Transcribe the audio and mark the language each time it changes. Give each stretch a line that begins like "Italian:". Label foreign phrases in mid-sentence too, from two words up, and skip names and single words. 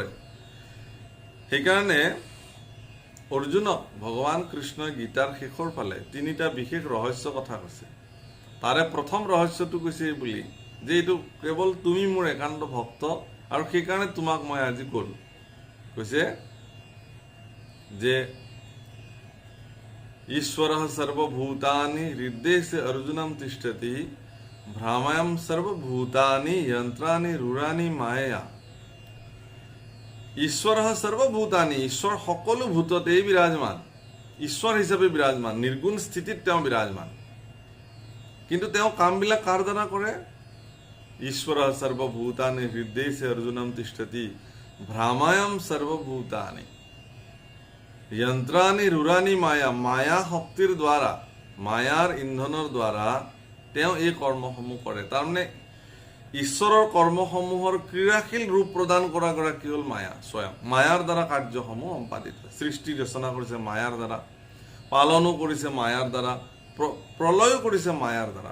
Assamese: সেইকাৰণে অৰ্জুনক ভগৱান কৃষ্ণই গীতাৰ শেষৰ ফালে 3টা বিশেষ ৰহস্য কথা কৈছে। তাৰে প্ৰথম ৰহস্যটো কৈছে বুলি যে এইটো কেৱল তুমি মোৰ একান্ত ভক্ত, আৰু সেইকাৰণে তোমাক মই আজি ক'লো। কৈছে যে
Sanskrit: ईश्वरः सर्वभूतानि हृदये अर्जुनं तिष्ठति भ्रामयं सर्वभूतानि यंत्राणि रूढानि मायया। ईश्वरः सर्वभूतानि,
Assamese: ईश्वर সকলো ভূততেই বিরাজমান, ঈশ্বৰ হিচাপে বিরাজমান, নির্গুণ স্থিতিত তেওঁ বিরাজমান। কিন্তু তেওঁ কামবিলাক কাৰ দ্বাৰা কৰে?
Sanskrit: ईश्वरः सर्वभूतानि हृदये अर्जुनं तिष्ठति भ्रामयं सर्वभूतानि यंत्राणि रूढानि माया।
Assamese: माया শক্তিৰ দ্বাৰা, মায়াৰ ইন্ধনৰ দ্বাৰা তেওঁ এই কৰ্মসমূহ কৰে। তাৰমানে ঈশ্বৰৰ কৰ্মসমূহৰ ক্ৰিয়াশীল ৰূপ প্ৰদান কৰা গৰাকী হ'ল মায়া স্বয়ং। মায়াৰ দ্বাৰা কাৰ্যসমূহ সম্পাদিত হয়। সৃষ্টি ৰচনা কৰিছে মায়াৰ দ্বাৰা, পালনো কৰিছে মায়াৰ দ্বাৰা, প্ৰলয়ো কৰিছে মায়াৰ দ্বাৰা।